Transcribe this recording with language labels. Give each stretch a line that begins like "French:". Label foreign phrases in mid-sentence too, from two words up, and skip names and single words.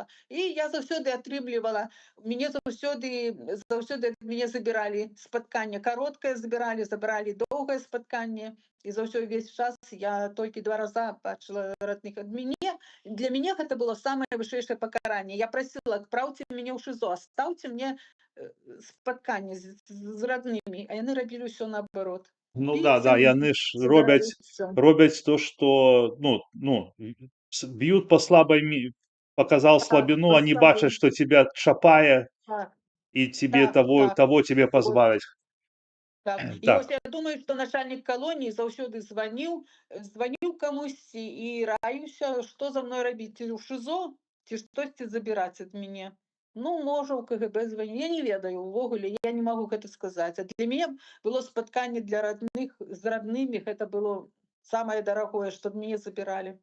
Belarusian: І я заўсёды атрымлівала, мяне заўсёды ад мяне забіралі спатканне кароткае, забіралі доўгае спатканне, і за ўсё ўвесь час я толькі 2 раза бачыла родных. Для мяне гэта было самае вышэйшае пакаранне. Я прасіла: "Адпраўце мяне ў ШИЗО, астаўце мне спатканне з роднымі", а яны рабілі ўсё наадварот. Ну да, да, Біце, яны ж біце, да, і ўсё. робяць то, што,
Russian: б'ют по слабой показал
Belarusian: Так,
Russian: слабину,
Belarusian: па
Russian: они бачаць, слабым. что тебя чапае,
Belarusian: Так,
Russian: и тебе
Belarusian: так,
Russian: того так. того тебе
Belarusian: От.
Russian: позбавить.
Belarusian: Так. І ось Так, я думаю, што начальнік калоніі заўсёды званіў камусьці і раіўся, што за мной рабіць, ці ў ШИЗО, ці штосьці забіраць ад мяне. Ну, можа, ў КГБ званіў. Я не ведаю, увогуле, я не магу гэта сказаць. А для мяне было спатканне для родных з роднымі, гэта было самае дарагое, што ад мяне забіралі.